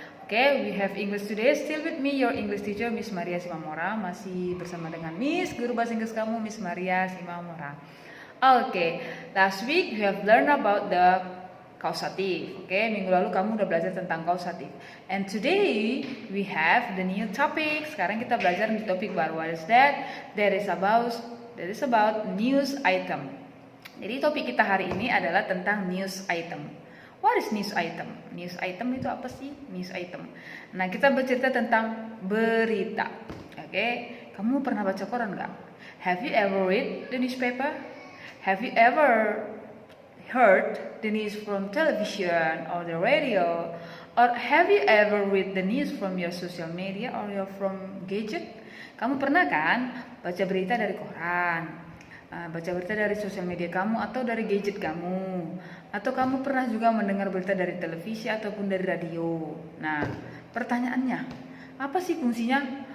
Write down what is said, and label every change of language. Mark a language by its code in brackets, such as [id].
[en] Oke, okay, we have English today. Still with me, your English teacher, Miss Maria Simamora. [id] Masih bersama dengan Miss, guru bahasa Inggris kamu, Miss Maria Simamora. Oke, okay. [en] Last week we have learned about the causative. [id] Oke, minggu lalu kamu udah belajar tentang causative. [en] And today we have the new topic. [id] Sekarang kita belajar di topik baru. [en] What is that? That is about news item. [id] Jadi topik kita hari ini adalah tentang news item. [en] What is news item? News item [id] itu apa sih? [en] News item. [id] Nah, kita bercerita tentang berita. Oke, kamu pernah baca koran nggak? [en] Have you ever read the newspaper? Have you ever heard the news from television or the radio, or have you ever read the news from your social media or from gadget? [id] Kamu pernah kan baca berita dari koran, baca berita dari sosial media kamu atau dari gadget kamu, atau kamu pernah juga mendengar berita dari televisi ataupun dari radio. Nah, pertanyaannya, apa sih fungsinya?